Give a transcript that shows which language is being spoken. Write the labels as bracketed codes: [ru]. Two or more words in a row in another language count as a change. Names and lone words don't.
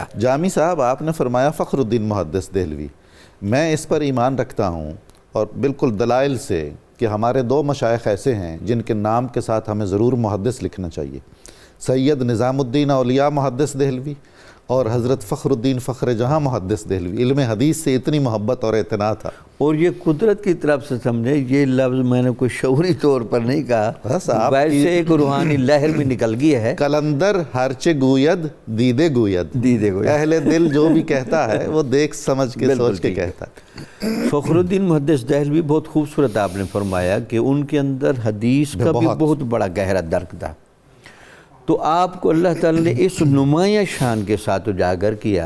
[ur] جامی صاحب، آپ نے فرمایا فخر الدین محدث دہلوی، میں اس پر ایمان رکھتا ہوں اور بالکل دلائل سے کہ ہمارے دو مشائخ ایسے ہیں جن کے نام کے ساتھ ہمیں ضرور محدث لکھنا چاہیے، سید نظام الدین اولیاء محدث دہلوی اور حضرت فخر الدین فخر جہاں محدث دہلوی۔ علم حدیث سے اتنی محبت اور اعتناء تھا، اور یہ قدرت کی طرف سے سمجھے، یہ لفظ میں نے کوئی شعوری طور پر نہیں کہا، ویسے ایک روحانی لہر میں نکل گیا ہے۔ [fa] کلندر ہرچے گوید دیدے گوید، [ur] اہل دل جو بھی کہتا ہے وہ دیکھ سمجھ کے سوچ کے کہتا ہے۔ فخر الدین محدث دہلوی بہت خوبصورت آپ نے فرمایا کہ ان کے اندر حدیث کا بھی بہت بڑا گہرا درک تھا۔ تو آپ کو اللہ تعالیٰ نے اس نمایاں شان کے ساتھ اجاگر کیا۔